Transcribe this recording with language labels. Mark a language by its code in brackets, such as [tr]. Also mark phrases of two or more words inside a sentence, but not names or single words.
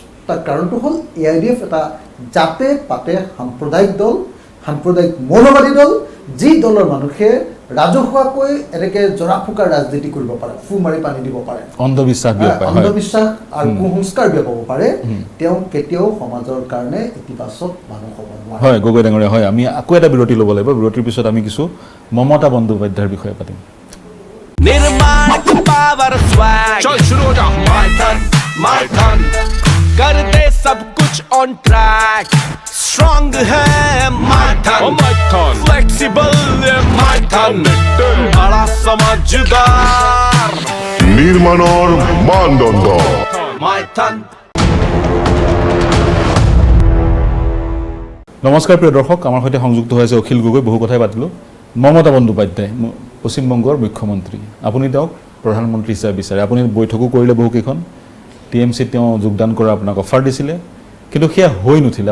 [as] তাৰ কাৰণটো হ'ল AIDF এটা জাতে পাতে সাম্প্ৰদায়িক দল, সাম্প্ৰদায়িক মৌলবাদী দল, যি দলৰ মানুহে ৰাজহুৱাকৈ এনেকৈ জৰা ফুকাৰ ৰাজনীতি কৰিব পাৰে, ফু মাৰি পানী দিব পাৰে, অন্ধবিশ্বাস বিয়পায়, অন্ধবিশ্বাস আৰু কুসংস্কাৰ বিয়পাব পাৰে, তেওঁ কেতিয়াও সমাজৰ কাৰণে ইতিবাচক মানুহ হ'ব নোৱাৰে। হয় গগৈ ডাঙৰীয়া, হয় আমি আকৌ এটা বিৰতি ল'ব লাগিব। বিৰতিৰ পিছত আমি কিছু মমতা বন্দ্যোপাধ্যায়ৰ বিষয়ে পাতিম। [hi] निर्माण का [en] power swag, [hi] चल शुरू हो जा। my ton कर दे सब कुछ [en] on track, [hi] स्ट्रॉन्ग है my ton, फ्लेक्सिबल है my ton, बड़ा समझदार [as] নির্মাণৰ মানদণ্ড [hi] my ton। [as] নমস্কাৰ প্ৰিয় দৰ্শক, আমাৰ সৈতে সংযুক্ত হৈ আছে অখিল গগৈ। বহু কথাই পাতিলোঁ। মমতা বন্দ্যোপাধ্যায় পশ্চিমবংগৰ মুখ্যমন্ত্ৰী, আপুনি তেওঁক প্ৰধানমন্ত্ৰী হিচাপে বিচাৰে, আপুনি বৈঠকো কৰিলে বহুকেইখন, TMCত তেওঁ যোগদান কৰা আপোনাক অফাৰ দিছিলে, কিন্তু সেয়া হৈ নুঠিলে।